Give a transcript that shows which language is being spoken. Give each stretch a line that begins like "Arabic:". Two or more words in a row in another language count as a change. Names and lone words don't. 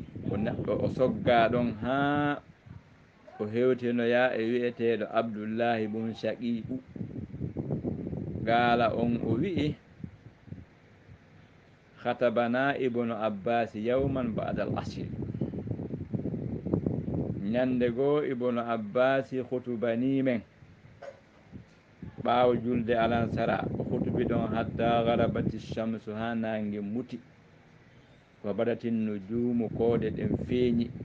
Fula: o neɗɗo o sogga ɗon ha o hewtinoya e wi'eteɗo Abdoullahi bun Shaqiqu gaala on o wi'i
Arabic: خطبنا ابن عباس يوما بعد العصر
Fula: ñande goo ibnu Abbas khutubani men ɓaawo julde alansara o hutubi ɗon
Arabic: حتى غربت الشمس
Fula: ha nange muti
Arabic: وبدت النجوم
Fula: koode ɗen feeñi